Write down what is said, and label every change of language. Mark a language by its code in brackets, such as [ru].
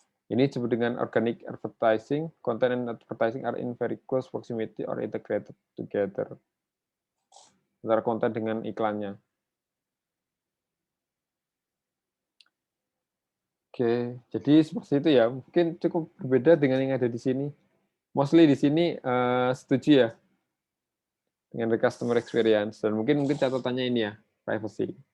[id] Ini disebut dengan organic advertising. [en] Content and advertising are in very close proximity or integrated together. [id] Antara konten dengan iklannya. Oke, jadi seperti itu ya. Mungkin cukup berbeda dengan yang ada di sini. Mostly di sini setuju ya dengan the customer experience, dan mungkin catatannya ini ya, privacy.